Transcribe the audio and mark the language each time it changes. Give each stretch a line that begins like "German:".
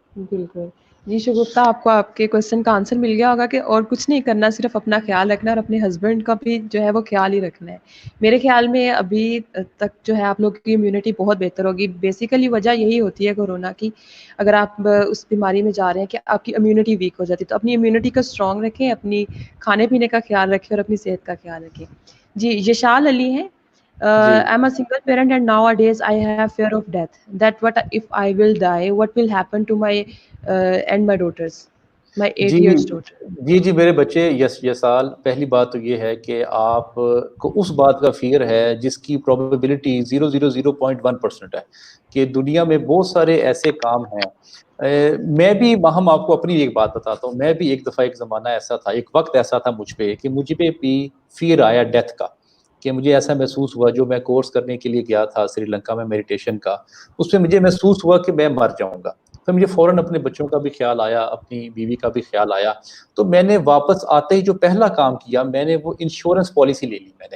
Urdu: بالکل جی شگفتہ، آپ کو آپ کے کوشچن کا آنسر مل گیا ہوگا کہ اور کچھ نہیں کرنا، صرف اپنا خیال رکھنا اور اپنے ہسبینڈ کا بھی جو ہے وہ خیال ہی رکھنا ہے۔ میرے خیال میں ابھی تک جو ہے آپ لوگ کی امیونٹی بہت بہتر ہوگی۔ بیسیکلی وجہ یہی ہوتی ہے کورونا کی، اگر آپ اس بیماری میں جا رہے ہیں کہ آپ کی امیونٹی ویک ہو جاتی ہے، تو اپنی امیونٹی کو اسٹرانگ رکھیں، اپنی کھانے پینے کا خیال رکھیں اور اپنی صحت کا خیال رکھیں۔ جی یشال علی ہیں، جی
English: I'm a single parent and nowadays I have fear of death. That what if I will die? What will happen to my and my daughters, my 8
Urdu: جی
English: years daughter?
Urdu: جی جی میرے بچے، یہ سال پہلی بات تو یہ ہے کہ آپ کو اس بات کا فیئر ہے جس کی پروبیبلٹی 0.01% ہے، کہ دنیا میں بہت سارے ایسے کام ہیں۔ میں بھی ہم آپ کو اپنی ایک بات بتاتا ہوں، میں بھی ایک دفعہ ایک زمانہ ایسا تھا، ایک وقت ایسا تھا مجھ پہ کہ مجھ پہ بھی فیئر آیا ڈیتھ کا، کہ مجھے ایسا محسوس ہوا، جو میں کورس کرنے کے لیے گیا تھا سری لنکا میں میڈیٹیشن کا، اس میں مجھے محسوس ہوا کہ میں مر جاؤں گا۔ تو مجھے فوراً اپنے بچوں کا بھی خیال آیا، اپنی بیوی کا بھی خیال آیا، تو میں نے واپس آتے ہی جو پہلا کام کیا، میں نے وہ انشورنس پالیسی لے لی۔